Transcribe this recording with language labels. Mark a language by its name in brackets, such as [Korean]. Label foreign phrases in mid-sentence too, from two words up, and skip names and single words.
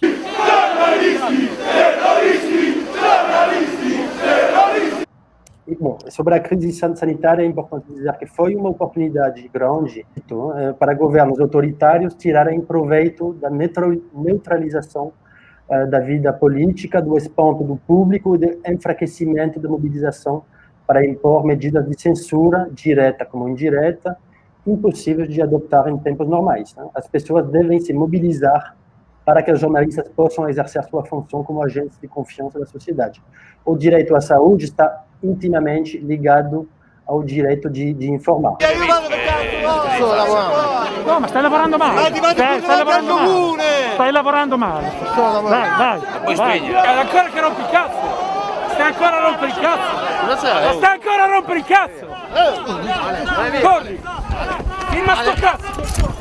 [Portuguese] E, bom, sobre a crise sanitária, é importante dizer que foi uma oportunidade grande para governos autoritários tirarem proveito da neutralização da vida política, do espanto do público e do enfraquecimento da mobilização para impor medidas de censura, direta como indireta, impossíveis de adotar em tempos normais. Né? As pessoas devem se mobilizar para que os jornalistas possam exercer sua função como agentes de confiança da sociedade. O direito à saúde está intimamente ligado ao direito de informar. [Italian] No, ma stai lavorando male. Stai lavorando male. Vai. Ancora che rompi il cazzo. Stai ancora a rompere il cazzo. Stai ancora a rompere il cazzo. Corri. Firma sto cazzo.